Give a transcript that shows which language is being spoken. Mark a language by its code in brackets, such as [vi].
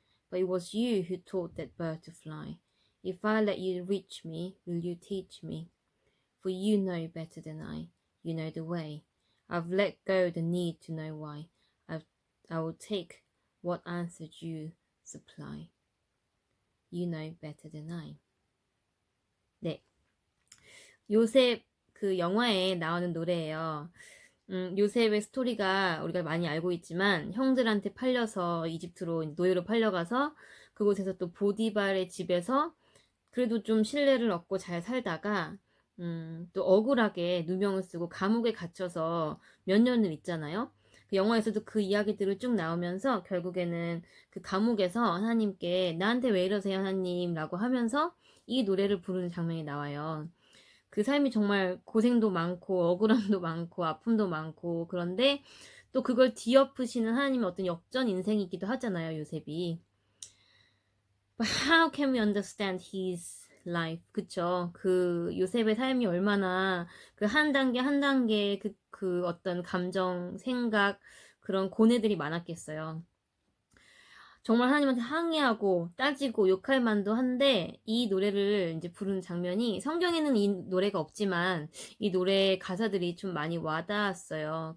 [en] But it was you who taught that bird to fly. If I let you reach me, will you teach me? For you know better than I. You know the way. I've let go the need to know why. I will take what answers you supply. You know better than I. 네. [ko] 요셉 그 영화에 나오는 노래예요. 요셉의 스토리가 우리가 많이 알고 있지만 형들한테 팔려서 이집트로 노예로 팔려가서 그곳에서 또 보디발의 집에서 그래도 좀 신뢰를 얻고 잘 살다가 또 억울하게 누명을 쓰고 감옥에 갇혀서 몇 년을 있잖아요. 그 영화에서도 그 이야기들을 쭉 나오면서 결국에는 그 감옥에서 하나님께 나한테 왜 이러세요 하나님 라고 하면서 이 노래를 부르는 장면이 나와요. 그 삶이 정말 고생도 많고 억울함도 많고 아픔도 많고 그런데 또 그걸 뒤엎으시는 하나님의 어떤 역전 인생이기도 하잖아요, 요셉이. [en] But how can we understand his life? [ko] 그쵸? 그 요셉의 삶이 얼마나 그 한 단계 한 단계 그 어떤 감정, 생각 그런 고뇌들이 많았겠어요. 정말 하나님한테 항의하고 따지고 욕할 만도 한데 이 노래를 이제 부르는 장면이 성경에는 이 노래가 없지만 이 노래 가사들이 좀 많이 와닿았어요.